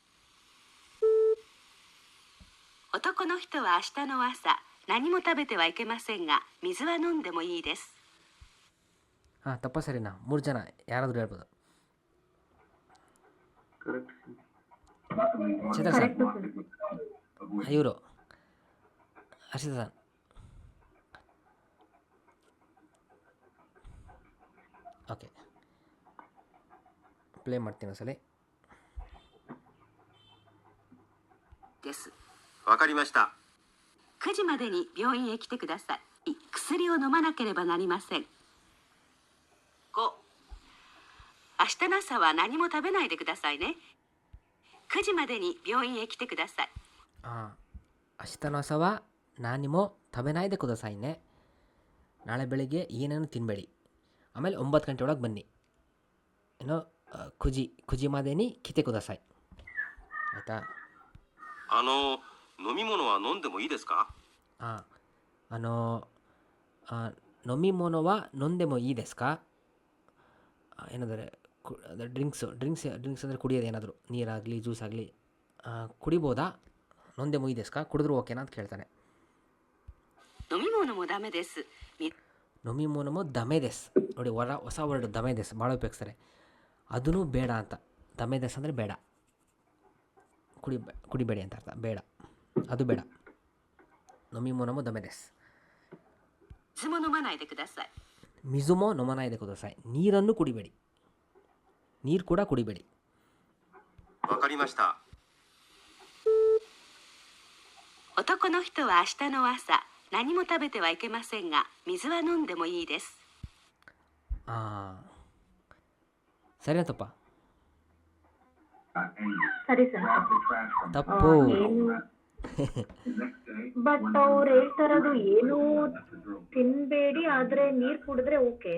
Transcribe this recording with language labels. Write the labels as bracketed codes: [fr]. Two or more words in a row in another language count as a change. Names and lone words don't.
[ja] 男の人は明日の朝何も食べてはいけませんが、水は飲んでもいいです。 [kn] ಹಾಂ, ತಪ್ಪ ಸರಿನಾ? 3 ಜನ ಯಾರಾದರೂ ಹೇಳ್ಬೋದು. ಕರೆಕ್ಟ್. ಚೇತನ್ ಸರ್, ಕರೆಕ್ಟ್ ಸರ್. ಇವರು ಹರ್ಷಿತಾ ಸರ್. [en] okay, play [kn] ಮಾಡ್ತೀನಿ ಒಂದ್ಸಲಿ. [ja] です。わかりました。 9時までに病院へ来てください。薬を飲まなければなりません。5、明日の朝は何も食べないでくださいね。9時までに病院へ来てください。 ಹಾಂ, 明日の朝は何も食べないでくださいね. [kn] ನಾಳೆ ಬೆಳಿಗ್ಗೆ ಏನೇನು ತಿನ್ನಬೇಡಿ. ಆಮೇಲೆ 9 ಗಂಟೆ ಒಳಗೆ ಬನ್ನಿ. [ja] ಏನೋ 九時までに来てください. [kn] ಆಯಿತಾ? [ja] 飲み物は飲んでもいいですか？ ಹಾಂ, 飲み物は飲んでもいいですか? [kn] ಏನಂದರೆ ಡ್ರಿಂಕ್ಸ್ ಅಂದರೆ ಕುಡಿಯೋದು, ಏನಾದರೂ ನೀರಾಗಲಿ ಜ್ಯೂಸ್ ಆಗಲಿ ಕುಡಿಬೋದಾ? [ja] 飲んでもいいですか, [kn] ಕುಡಿದ್ರು ಓಕೆನಾ ಅಂತ ಕೇಳ್ತಾನೆ. [ja] 飲み物もダメです。飲み物もダメです. [kn] ನೋಡಿ, ಹೊಸ ವರ್ಡ್ ದಮೆದೆಸ್ ಭಾಳ ಉಪಯೋಗಿಸ್ತಾರೆ. ಅದೂ ಬೇಡ ಅಂತ. ದಮೆದೆಸ್ ಅಂದರೆ ಬೇಡ, ಕುಡಿಬೇಡಿ ಅಂತ ಅರ್ಥ. ಬೇಡ, ಅದು ಬೇಡ. [ja] 飲み物もダメです. 水も飲まないでください。水も飲まないでください. [kn] ನೀರನ್ನು ಕುಡಿಬೇಡಿ, ನೀರು ಕೂಡ ಕುಡಿಬೇಡಿ. [ja] わかりました。男の人は明日の朝何も食べてはいけませんが、水は飲んでもいいです。 [kn] ಹಾಂ, ಸರಿನಾ ತಪ್ಪ? ಸರಿ ಸರ್. ತಪ್ಪು. ಬಟ್ ಅವ್ರು ಹೇಳ್ತಾರದು ಏನು ತಿನ್ಬೇಡಿ, ಆದ್ರೆ ನೀರ್ ಕುಡಿದ್ರೆ ಓಕೆ.